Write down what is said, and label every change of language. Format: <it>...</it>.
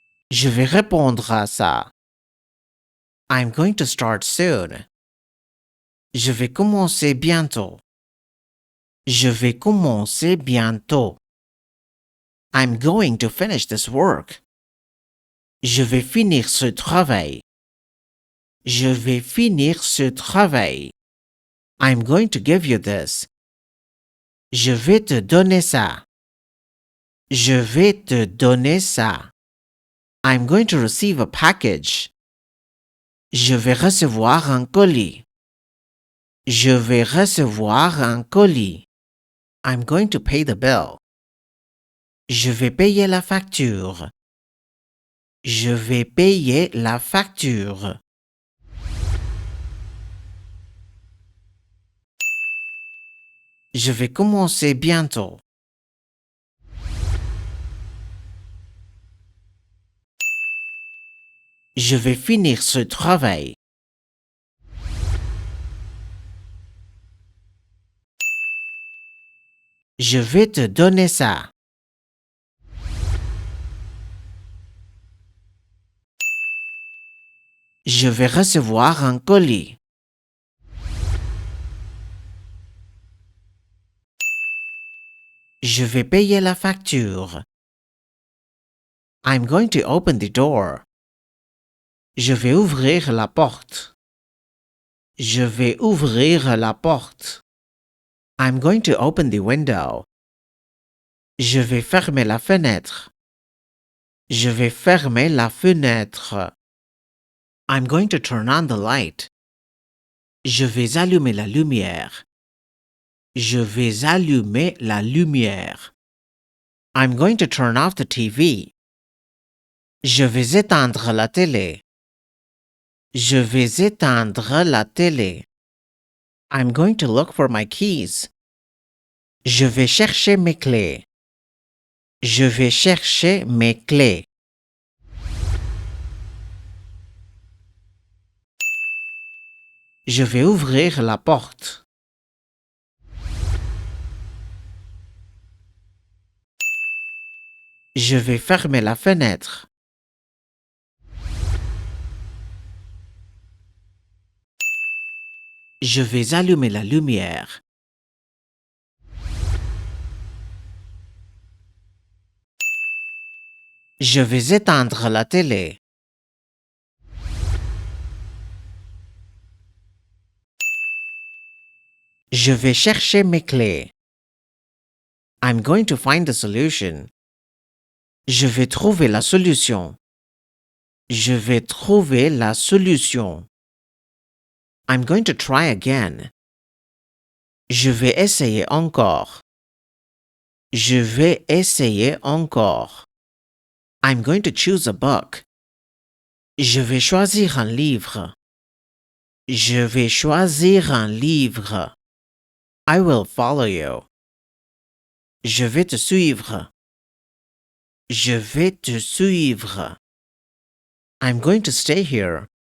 <fr>Je vais répondre à ça.</fr> <en>I'm going to start soon.</en> <fr>Je vais commencer bientôt. Je vais commencer bientôt.</fr> <en>I'm going to finish this work.</en> <fr>Je vais finir ce travail. Je vais finir ce travail.</fr> <en>I'm going to give you this.</en> <fr>Je vais te donner ça. Je vais te donner ça.</fr> <en>I'm going to receive a package.</en> <fr>Je vais recevoir un colis. Je vais recevoir un colis.</fr> <en>I'm going to pay the bill.</en> <fr>Je vais payer la facture. Je vais payer la facture. Je vais commencer bientôt. Je vais finir ce travail. Je vais te donner ça. Je vais recevoir un colis. Je vais payer la facture.</fr> <en>I'm going to open the door.</en> <fr>Je vais ouvrir la porte. Je vais ouvrir la porte.</fr> <en>I'm going to open the window.</en> <fr>Je vais fermer la fenêtre. Je vais fermer la fenêtre.</fr> <en>I'm going to turn on the light.</en> <fr>Je vais allumer la lumière. Je vais allumer la lumière.</fr> <en>I'm going to turn off the TV.</en> <fr>Je vais éteindre la télé. Je vais éteindre la télé.</fr> <en>I'm going to look for my keys.</en> <fr>Je vais chercher mes clés. Je vais chercher mes clés. Je vais ouvrir la porte. Je vais fermer la fenêtre. Je vais allumer la lumière. Je vais éteindre la télé. Je vais chercher mes clés.</fr> <en>I'm going to find the solution.</en> <fr>Je vais trouver la solution. Je vais trouver la solution.</fr> <en>I'm going to try again.</en> <fr>Je vais essayer encore. Je vais essayer encore.</fr> <en>I'm going to choose a book.</en> <fr>Je vais choisir un livre. Je vais choisir un livre.</fr> <en>I will follow you.</en> <fr>Je vais te suivre. Je vais te suivre.</fr> <en>I'm going to stay here.</en>